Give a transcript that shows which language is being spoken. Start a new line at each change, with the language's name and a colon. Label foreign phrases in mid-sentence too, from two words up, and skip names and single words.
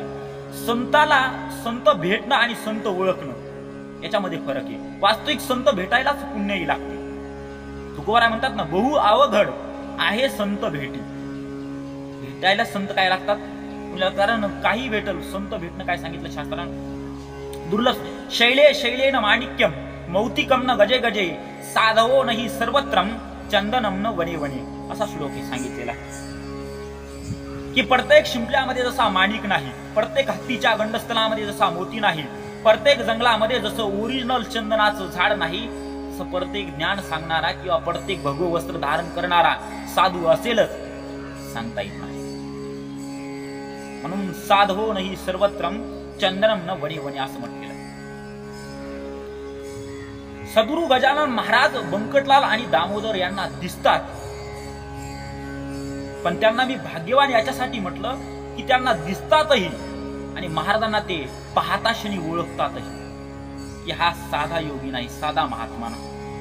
Marathi: संताला संत भेटणं आणि संत ओळखणं याच्यामध्ये फरक आहे. वास्तविक संत भेटायलाच पुण्यही लागते. तुकोबाराय म्हणतात ना, बहु अवघड आहे संत भेटी. भेटायला संत काय लागतात, कारण काही भेटल, संत भेटणं काय सांगितलं शास्त्रानं, दुर्लभ.
Sanskrit: शैले शैलेन माणिक्यम मौतिकम न गजे गजे साधवो नाही सर्वत्रम चंदनम न वने वने
Marathi: असा श्लोक सांगितलेला आहे. की प्रत्येक शिंपल्यामध्ये जसा माणिक नाही, प्रत्येक हत्तीच्या गंडस्थळामध्ये जसा मोती नाही, प्रत्येक जंगलामध्ये जसं ओरिजिनल चंदनाचं झाड नाही, तसं प्रत्येक ज्ञान सांगणारा किंवा प्रत्येक भगव वस्त्र धारण करणारा साधू असेलच सांगता येत नाही.
Sanskrit: म्हणून साधवो नाही सर्वत्रम चंदनम न वने वने
Marathi: असं म्हटलेलं. सद्गुरु गजानन महाराज बंकटलाल आणि दामोदर यांना दिसतात, पण त्यांना मी भाग्यवान याच्यासाठी म्हटलं की त्यांना दिसतातही आणि महाराजांना ते पाहता क्षणी ओळखतातही की हा साधा योगी नाही, साधा महात्मा नाही.